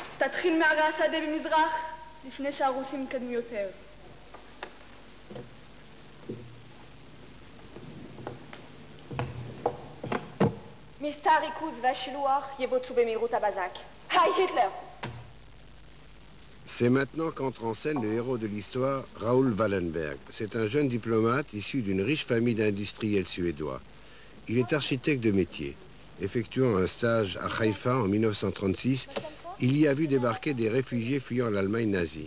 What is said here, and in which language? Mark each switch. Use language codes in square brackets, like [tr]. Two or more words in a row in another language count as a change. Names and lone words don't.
[he] להתחיל מערי השדה במזרח, לפני שהרוסים קדמו יותר. מבצע הריכוז והשילוח יבוצעו במהירות הבזק. [de] Heil Hitler! [fr] C'est maintenant qu'entre en scène le héros de l'histoire, Raoul Wallenberg. C'est un jeune diplomate issu d'une riche famille d'industriels suédois. Il est architecte de métier. Effectuant un stage à Haïfa en 1936, il y a vu débarquer des réfugiés fuyant l'Allemagne nazie.